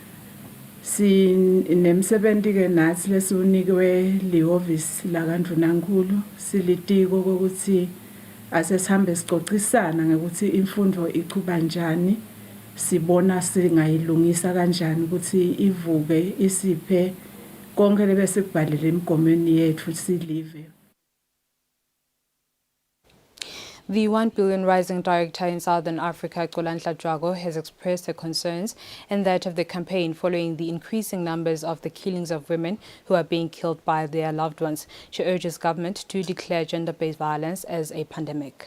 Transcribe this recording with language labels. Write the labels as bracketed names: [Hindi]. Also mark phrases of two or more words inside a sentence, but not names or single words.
[Swati] Sinemsebenzi ke nathi lesiunikwe lihhovisi lakandunankulu silitiko ukuthi asesihambe sicocisana ngokuthi imfundo ichuba njani, sibona singayilungisa kanjani ukuthi ivuke isiphe konke lebese kubhalele emgomeni yethu silive. [English] The 1 billion Rising Director in Southern Africa, Xolanhla Jwago, has expressed her concerns and that of the campaign following the increasing numbers of the killings of women who are being killed by their loved ones. She urges government to declare gender-based violence as a pandemic.